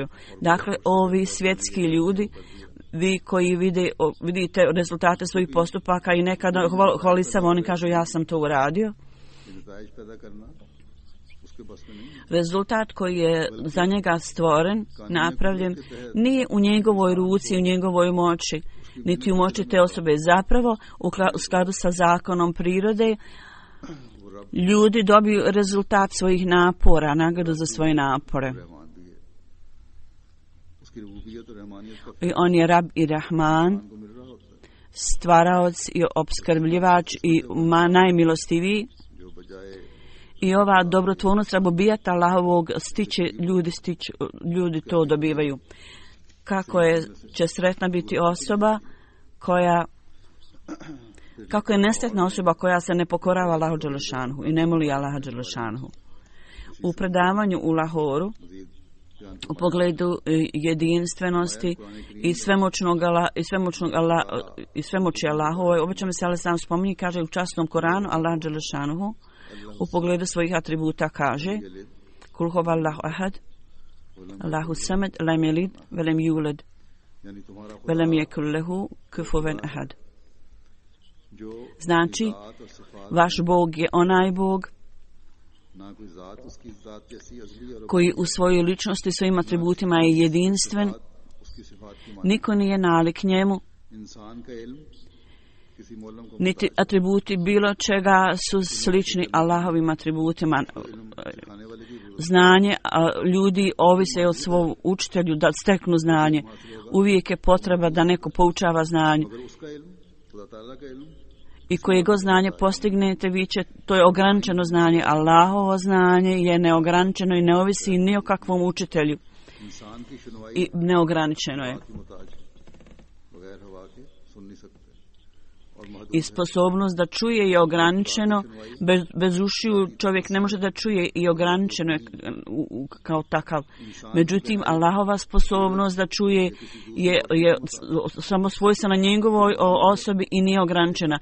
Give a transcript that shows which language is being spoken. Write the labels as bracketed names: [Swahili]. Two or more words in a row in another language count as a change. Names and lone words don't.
[Bosnian] Dakle, ovi svjetski ljudi, vi koji vidite rezultate svojih postupaka i nekada hvali se, oni kažu ja sam to uradio. [Urdu] نتائج پیدا کرنا اس کے بس میں نہیں. [Bosnian] Rezultat koji je za njega stvoren, napravljen, nije u njegovoj ruci, u njegovoj moći, niti u moći te osobe. Zapravo, u skladu sa zakonom prirode, ljudi dobiju rezultat svojih napora, nagradu za svoje napore. [Urdu] رحمان بھی ہے، اس کی ربوبیت اور رحمانیت کا [Bosnian] I on je Rab i Rahman, [Urdu] کو مل رہا ہوتا ہے, [Bosnian] stvaraoc i opskrbljivač i najmilostiviji. [Urdu] جو بجائے [Bosnian] I ova dobrotvornost rabobijata Allahovog ljudi to dobivaju. Će sretna biti osoba kako je nesretna osoba koja se ne pokorava Allahu dželešanhu i ne moli Allaha dželešanhu. U predavanju u Lahoru, u pogledu jedinstvenosti i svemoći Allahove, obično se Allah sam spominje, kaže u časnom Koranu, Allah dželešanhu u pogledu svojih atributa kaže [Arabic] قل هو الله أحد الله الصمد لم يلد ولم يولد, [Urdu] یعنی تمہارا [Arabic] ولم يكن له كفوا أحد. [Urdu] जो [Bosnian] Znači, [Urdu] ذات اور صفات [Bosnian] vaš Bog je onaj Bog [Urdu] نہ کوئی ذات اس کی ذات جیسی ازلی اور [Bosnian] koji u svojoj ličnosti, svojim atributima je jedinstven, [Urdu] اس کی صفات کی مان [Bosnian] niko nije nalik njemu, [Urdu] انسان کا علم کسی معلم کو [Bosnian] niti atributi bilo čega su slični Allahovim atributima. [Urdu] سکھانے والے کی [Bosnian] Znanje, ljudi ovise od svog učitelju da steknu znanje. Uvijek je potreba da neko poučava znanje. [Urdu] اگر اس کا علم خدا تعالیٰ کا علم [Bosnian] I koje god znanje postignete, to je ograničeno znanje. Allahovo znanje je neograničeno i ne ovisi ni o kakvom učitelju. [Urdu] انسان کی شنوائی [Bosnian] I neograničeno je. [Urdu] کی محتاج بغیر ہوا کے سن نہیں سکتے [Bosnian] I sposobnost da čuje je ograničeno, bez ušiju čovjek ne može da čuje i ograničeno je kao takav. Međutim, Allahova sposobnost da čuje je samo svojstvena njegovoj osobi i nije ograničena.